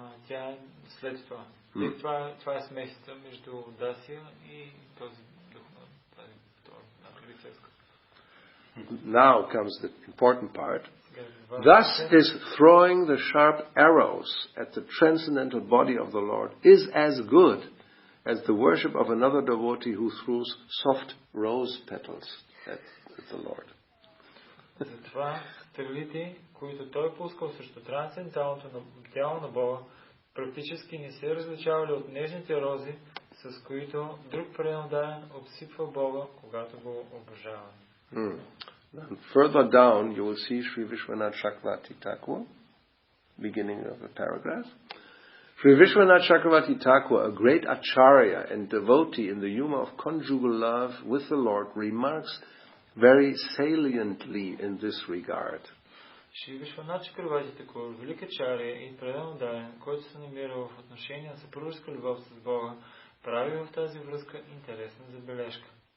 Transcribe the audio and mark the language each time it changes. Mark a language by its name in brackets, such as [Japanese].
[Bulgarian] Тя е след това. Това е смесица между Дасия и този дух на тази лицейска. [English] Now comes the important part. Thus is throwing the sharp arrows at the transcendental body of the Lord is as good as the worship of another devotee who throws soft rose petals at the Lord. [Bulgarian] Затова стрелите, които той пускал срещу трансценденталното тяло на Бога, практически не се различавали от нежните рози, с които друг преданен обсипва Бога, когато го обожава. [English] And further down, you will see Sri Vishwanath Chakravarti Thakur, beginning of the paragraph. Sri Vishwanath Chakravarti Thakur, a great acharya and devotee in the humor of conjugal love with the Lord, remarks very saliently in this regard. [Bulgarian] Шри Вишванат Чакраварти Тхакур, велик ачаря и преданен, който се намира в отношение на съпружеска любов с Бога, прави в тази връзка интересна забележка.